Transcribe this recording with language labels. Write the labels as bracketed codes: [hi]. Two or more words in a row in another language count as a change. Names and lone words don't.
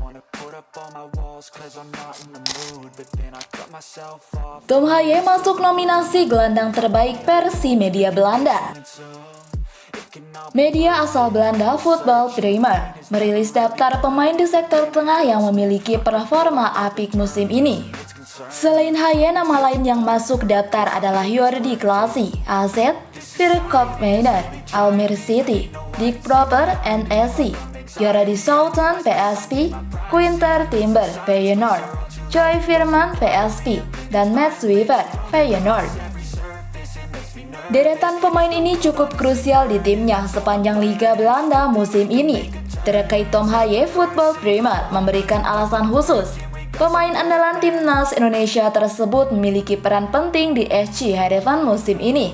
[id] Tom Haaien masuk nominasi gelandang terbaik versi media Belanda. Media asal Belanda Football Primer merilis daftar pemain di sektor tengah yang memiliki performa apik musim ini. Selain Haaien, nama lain yang masuk daftar adalah Jordi Klaasie, AZ, Virkop Meijer, Almere City, Dick Proper, NEC, Jordi Soughton, PSV, Quinter Timber, Feyenoord, Joy Veerman, PSV, dan Mats Wiever, Feyenoord. Deretan pemain ini cukup krusial di timnya sepanjang Liga Belanda musim ini. Terkait Tom Haaien, Football Primer memberikan alasan khusus. Pemain andalan timnas Indonesia tersebut memiliki peran penting di SC Heerenveen musim ini.